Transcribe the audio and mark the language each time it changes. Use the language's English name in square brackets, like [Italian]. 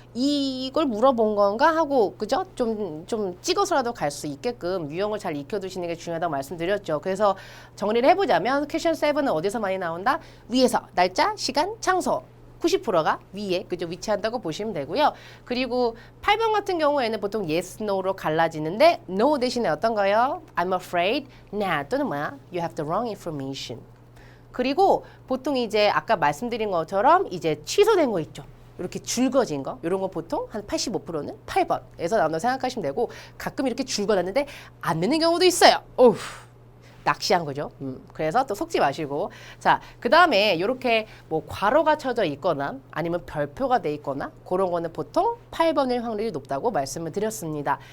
[Korean] 이걸 물어본 건가 하고 그죠? 좀 찍어서라도 갈 수 있게끔 유형을 잘 익혀두시는 게 중요하다고 말씀드렸죠. 그래서 정리를 해보자면 퀘션 7은 어디서 많이 나온다? 위에서 날짜, 시간, 장소 90%가 위에 그죠? 위치한다고 보시면 되고요. 그리고 8번 같은 경우에는 보통 yes, no로 갈라지는데 no 대신에 어떤 거요? [English] I'm afraid, nah 또는 뭐야? You have the wrong information. [Korean] 그리고 보통 이제 아까 말씀드린 것처럼 이제 취소된 거 있죠. 이렇게 줄거진 거. 이런 거 보통 한 85%는 8번에서 나온다고 생각하시면 되고 가끔 이렇게 줄거놨는데 안 되는 경우도 있어요. 오우. 낚시한 거죠. 그래서 또 속지 마시고. 자, 그 다음에 이렇게 뭐 괄호가 쳐져 있거나 아니면 별표가 돼 있거나 그런 거는 보통 8번일 확률이 높다고 말씀을 드렸습니다.